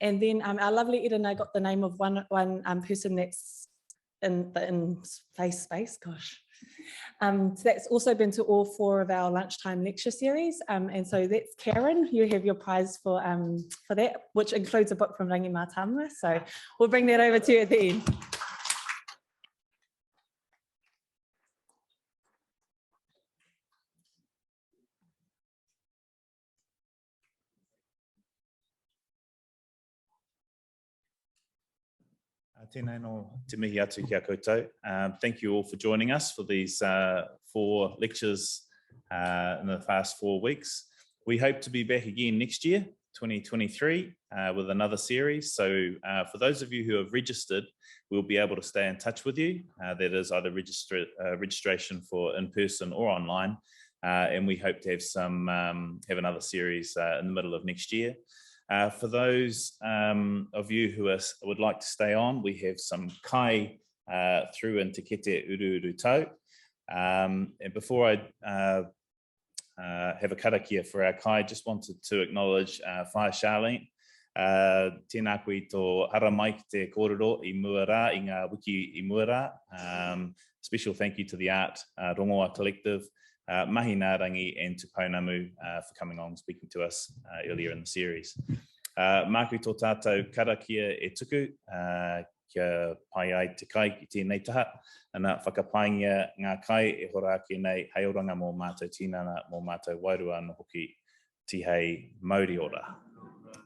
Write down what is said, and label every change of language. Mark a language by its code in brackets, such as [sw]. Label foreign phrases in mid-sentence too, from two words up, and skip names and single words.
[en] And then our lovely Irina got the name of one person that's in space, gosh. So that's also been to all 4 of our lunchtime lecture series. And so that's Karen, you have your prize for that, which includes a book from Rangi Matamua. So we'll bring that over to you at the end. [mi] Tēnei no te mihi atu ki a koutou. [en] Thank you all for joining us for these 4 lectures in the past 4 weeks. We hope to be back again next year, 2023, with another series. So for those of you who have registered, we'll be able to stay in touch with you. That is either registration for in-person or online. And we hope to have another series in the middle of next year. For those of you who would like to stay on, we have some kai through into Kete Uru Uru Tau. And before I have a karakia for our kai, just wanted to acknowledge Whaia Charlene. [mi] Tēnā koe tō hara mai ki te kōrero I Muara, I ngā wiki I Muara. [en] Special thank you to the Art Rongoa Collective, Mahi Nā Rangi and to Pounamu for coming on and speaking to us earlier in the series. [mi] Māku tō tātou karakia e tuku, kia pai ai te kai ki tēnei taha, ana whakapaingia ngā kai e hora ake nei heoranga mō mātou tinana mō mātou wairua no hoki tihei Māori ora.